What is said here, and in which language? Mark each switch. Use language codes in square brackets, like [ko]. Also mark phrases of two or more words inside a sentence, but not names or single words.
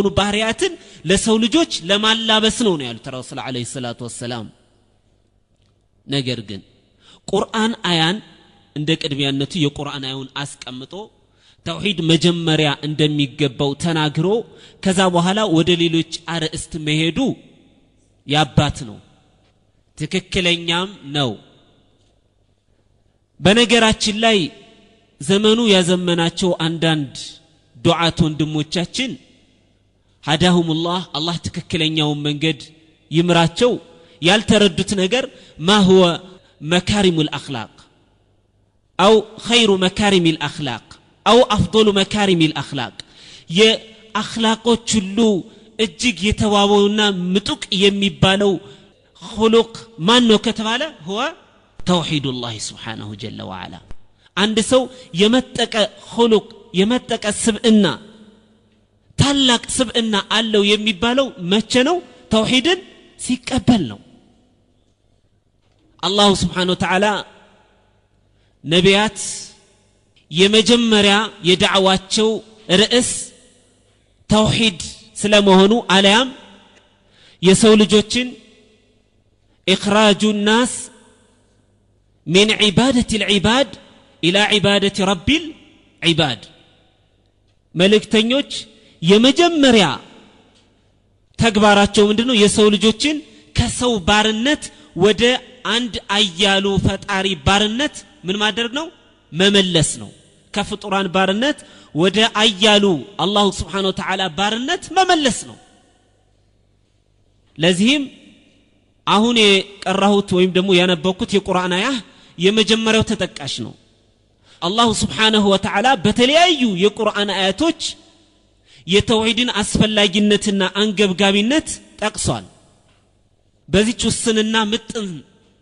[am] ባህሪያትን ለሰው ልጆች ለማላበስ ነው ያሉት [ar] رسول عليه الصلاة والسلام። [am] ነገር ግን ቁርአን አያን እንደ ቅድሚያነቱ የቁርአን አዩን አስቀምጦ ተውሂድ መጀመሪያ እንደሚገባው ተናግሮ ከዛ በኋላ ወደ ሌሎች አርዕስት መሄዱ ያባት ነው፣ ትክክለኛም ነው። በነገራችን ላይ ዘመኑ ያዘመናቸው አንዳንድ ዱዓት ወንድሞቻችን ሀዳሁሙላህ አላህ ትክክለኛውን መንገድ ይምራቸው ያልተረዱት ነገር [ar] ما هو مكارم الأخلاق أو خير مكارم الأخلاق أو أفضل مكارم الأخلاق [am] የአኽላቆች ሁሉ እጅግ የተዋበውና ምጡቅ የሚባለው خلق ማን ነው ከተባለ [ar] هو توحيد الله سبحانه جل وعلا። [am] አንድ ሰው የመጠቀ خلق የመጠቀ ስብዕና ታላቅ ስብዕና አለው የሚባለው መቼ ነው? ተውሂድን ሲቀበል ነው። አላህ [ar] سبحانه وتعالى [am] ነቢያት የመጀመሪያ የዳዕዋቸው ርዕስ ተውሂድ ስለመሆኑ አለያም የሰው ልጆችን [ar] إخراج الناس من عبادة العباد إلى عبادة رب العباد [am] መልእክተኞች የመጀመሪያ ተግባራቸው ምንድነው? የሰው ልጆችን ከሰው ባርነት ወደ አንድ አያሉ ፈጣሪ ባርነት ምን ማድረግ ነው? መመለስ ነው። ከፍጡራን ባርነት ወደ አያሉ አላህ [ar] سبحانه وتعالى [am] ባርነት መመለስ ነው። ለዚህም አሁን የቀራሁት ወይም ደግሞ ያነበብኩት የቁርአን አያ የመጀመሪያው ተጠቃሽ ነው። አላህ [ar] سبحانه وتعالى [am] በተለያዩ የቁርአን አያቶች የተውሂድን አስፈላጊነትና አንገብጋቢነት ጠቅሷል። በዚህ ውስንና ምጥን